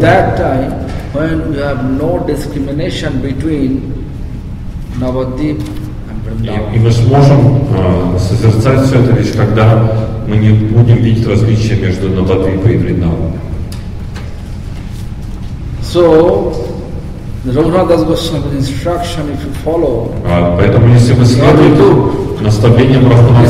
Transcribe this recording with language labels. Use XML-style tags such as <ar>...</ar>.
<en>that time, when we have no discrimination between Navadvip and</en> <ru>и мы сможем созерцать все это лишь когда мы не будем видеть различия между Навадвипой и Вриндаваном.</ru> <en>So, the Raghunath Das Goswami's instruction, if you follow,</en> <ru>Поэтому, если мы следуем наставлениям Рахунатха</ru>